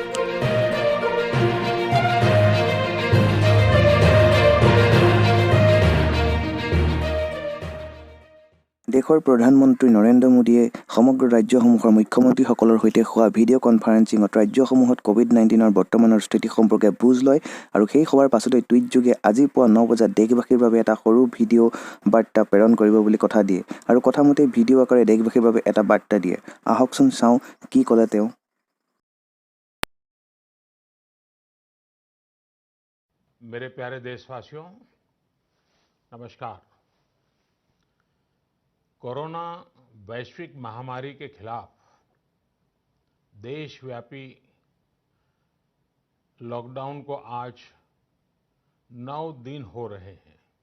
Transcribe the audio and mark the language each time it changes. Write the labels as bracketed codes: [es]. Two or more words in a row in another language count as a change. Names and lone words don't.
[as] দেশৰ প্ৰধানমন্ত্ৰী নৰেন্দ্ৰ মোদীয়ে সমগ্ৰ ৰাজ্যসমূহৰ মুখ্যমন্ত্ৰীসকলৰ সৈতে হোৱা [en] video conferencingত [as] ৰাজ্যসমূহত কোভিড-19ৰ বৰ্তমানৰ স্থিতি সম্পৰ্কে বুজ লয় আৰু সেই সভাৰ পাছতে টুইটযোগে আজি পুৱা 9 বজাত দেশবাসীৰ বাবে এটা সৰু ভিডিঅ' বাৰ্তা প্ৰেৰণ কৰিব বুলি কথা দিয়ে আৰু কথামতে ভিডিঅ' আকাৰে দেশবাসীৰ বাবে এটা বাৰ্তা দিয়ে। আহকচোন চাওঁ কি ক'লে তেওঁ। [hi] मेरे प्यारे देशवासियों, नमस्कार। कोरोना वैश्विक महामारी के खिलाफ देशव्यापी लॉकडाउन को आज 9 दिन हो रहे हैं।